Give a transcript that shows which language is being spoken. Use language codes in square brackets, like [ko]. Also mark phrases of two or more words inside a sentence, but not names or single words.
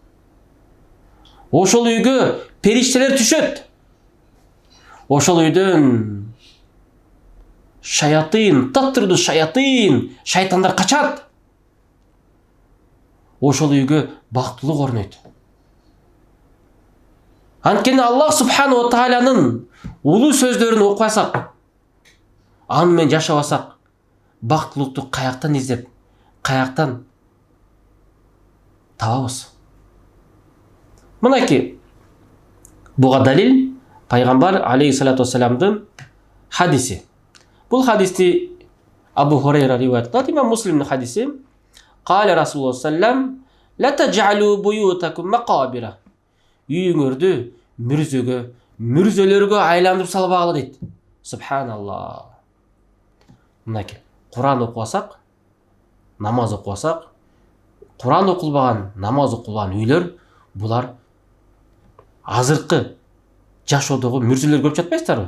[ky] Ошол үйгө периштелер түшөт. Ошол үйдөн шайтандар качат. Ошол үйгө бактылык орнойт. Анткени Аллах [ar] سبحانه وتعالى [ky] улуу сөздөрүн окубасак, аны менен жашабасак, бактылыкту каяктан издеп, каяктан табабыз? Мынакей, буга далил пайгамбар [ar] عليه الصلاة والسلام [ky] хадиси. Бул хадисти Абу Хурайра риваят кылат, имам Муслимдин хадиси. [ar] قال رسول الله سلم: "لا تجعلوا بيوتكم مقابر." [ky] Үйүңөрдү мүрзөлөргө айландырып салбагыла дейт. Субханаллах. Мынакей, Куран окубасак, намаз окубасак, Куран окулбаган, намаз окулбаган үйлөр, булар азыркы жашоодогу мүрзөлөр көрүп жатпайсыздарбы?